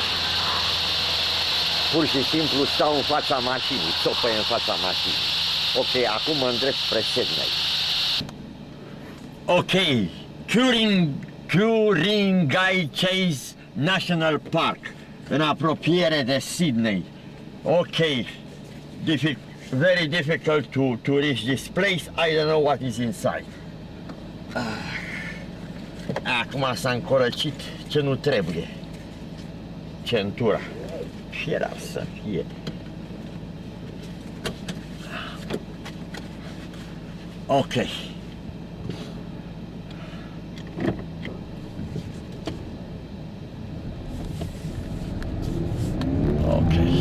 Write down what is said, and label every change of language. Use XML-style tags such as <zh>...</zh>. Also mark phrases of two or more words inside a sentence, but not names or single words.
<ro>Pur și simplu stau în fața mașinii, țopăie în fața mașinii. Ok, acum mă îndrept spre Sydney. Ok, Ku-ring-gai Chase National Park, în apropiere de Sydney.</ro> <en>Ok, very difficult to reach this place. I don't know what is inside.</en> <ro>Acum s-a încorăcit ce nu trebuie. Centura. Și era să fie. Ok. Ok.</ro>